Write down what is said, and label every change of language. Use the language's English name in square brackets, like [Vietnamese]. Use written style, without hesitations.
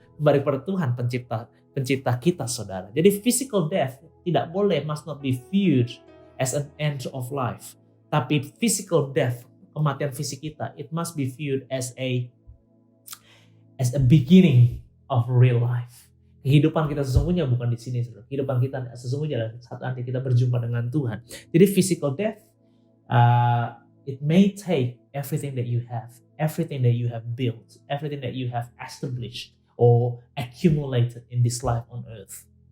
[Indonesian] Kembali kepada Tuhan pencipta kita, saudara. [English] Jadi physical death must not be viewed as an end of life. Tapi physical death, [Indonesian] kematian fisik kita, [English] it must be viewed as a beginning of real life. [Indonesian] Kehidupan kita sesungguhnya bukan di sini, saudara. Kehidupan kita sesungguhnya adalah saat nanti kita berjumpa dengan Tuhan. [English] Jadi physical death, it may take everything that you have built, everything that you have established or accumulated in this life on earth.